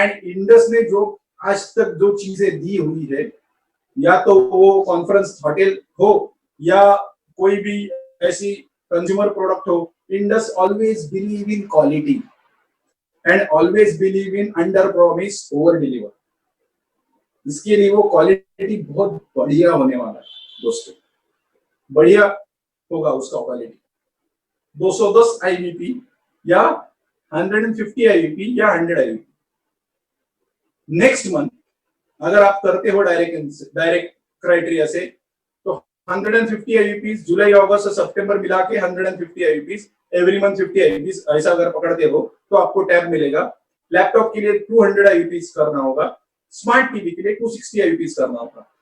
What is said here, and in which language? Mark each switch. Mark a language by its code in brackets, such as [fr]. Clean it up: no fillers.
[hi] And Indus ने जो आज तक जो चीजें दी हुई है, या तो वो कॉन्फ्रेंस होटल हो या कोई भी ऐसी कंज्यूमर प्रोडक्ट हो, [en] Indus always believe in quality and always believe in under promise over deliver. [hi] इसके लिए वो क्वालिटी बहुत बढ़िया होने वाला है दोस्तों, बढ़िया होगा उसका क्वालिटी। 210 IVP या 150 IVP या 100 IVP। नेक्स्ट मंथ अगर आप करते हो डायरेक्ट क्राइटेरिया से तो 150 IVPs जुलाई अगस्त सितंबर मिला के 150 IVPs एवरी मंथ 50 IVPs ऐसा अगर पकड़ते हो तो आपको टैब मिलेगा। लैपटॉप के लिए 200 IVPs करना होगा, स्मार्ट टीवी के लिए 260 IVPs करना होगा।